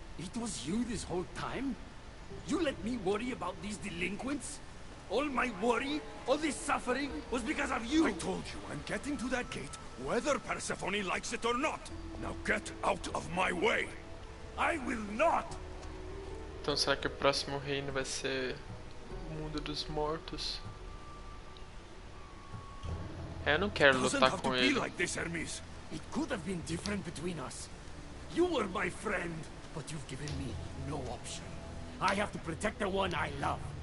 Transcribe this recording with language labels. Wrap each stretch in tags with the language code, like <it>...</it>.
<en>It was you this whole time? You let me worry about these delinquents? All my worry, all this suffering, was because of you! I told you, I'm getting to that gate, whether Persephone likes it or not. Now get out of my way! I will not!</en> <pt>Então será que o próximo reino vai ser o mundo dos mortos? Eu não quero lutar com ele.</pt> <en>Like this, Hermes. It could have been different between us. You were my friend, but you've given me no option. I have to protect the one I love.</en>